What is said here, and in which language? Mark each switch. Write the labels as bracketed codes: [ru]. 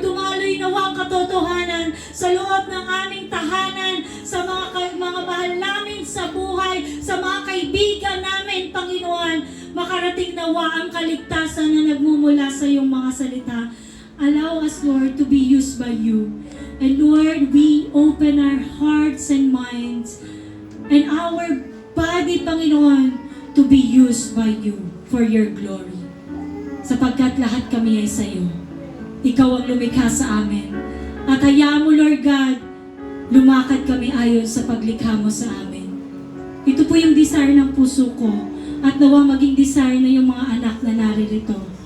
[tl] Tumaloy nawa ang katotohanan sa loob ng aming tahanan, sa mga mahal namin sa buhay, sa mga kaibigan namin, Panginoon. Makarating nawa ang kaligtasan na nagmumula sa iyong mga salita. [en] Allow us, Lord, to be used by you. And Lord, we open our hearts and minds and our body, Panginoon, to be used by you for your glory. [tl] Sapagkat lahat kami ay sa iyo. Ikaw ang lumikha sa amin. At hayaan mo, Lord God, lumakad kami ayon sa paglikha mo sa amin. Ito po yung desire ng puso ko, at nawa maging desire na yung mga anak na naririto.